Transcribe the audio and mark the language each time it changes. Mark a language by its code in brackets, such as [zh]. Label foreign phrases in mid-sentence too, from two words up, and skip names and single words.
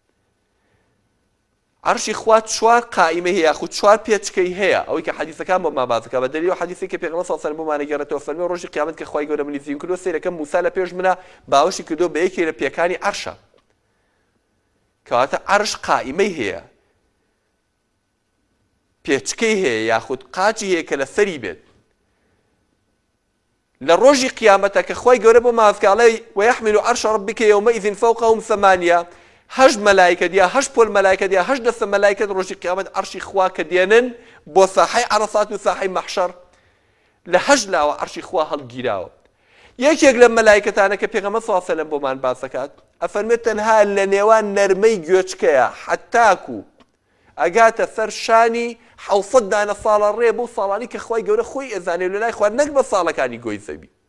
[ckb] عەرشی خوا 4 قائمە هەیە یاخود 4 پێچکەی هەیە ئەوەی کە حەدیثەکان بۆمان باس دەکات بە دەلیل حەدیثی کە پێغەمبەر [ar] صلی الله علیه و سلم [ckb] بۆمان گەڕێتەوە فەرمێ ڕۆژی قیامەت کە خوای گەورە منی زیین کردووە سەیرەکەم موسا لە پێش منە باوەشی کردووە بە یەکێک لە پێکانی عەرشە کەواتە عەرش قائمەی هەیە پێچکەی هەیە یاخود قاچی هەیە کە لە سەری بێت لە ڕۆژی قیامەتە کە خوای گەورە بۆ مافکاڵی [ar] ويحمل عرش ربك يومئذ فوقهم [ckb] 8 هەشت مەلایکە دیا هەشت پۆل مەلایکە دیا هەشت دەستە مەلایکەت ڕۆژی قیامەت عەرشی خوا کە دێنن بۆ ساحەی عەرەفات و ساحەی مەحشەر لە هەشت لاوە عەرشی خوا هەڵگیراوە یەکێک لە مەلایکەتانە کە پێغەمبەر [ar] صلی الله علیه و سلم [ckb] بۆمان باس دەکات ئەفەرمێت تەنها لە نێوان نەرمەی گوێچکەیە حەتاکو ئەگاتە سەر شانی 700 دانە ساڵە ڕێ بۆ ساڵانی کە خوای گەورە خۆی ئەزانێ لە لای خوا نەک بە ساڵەکانی گۆی زەوی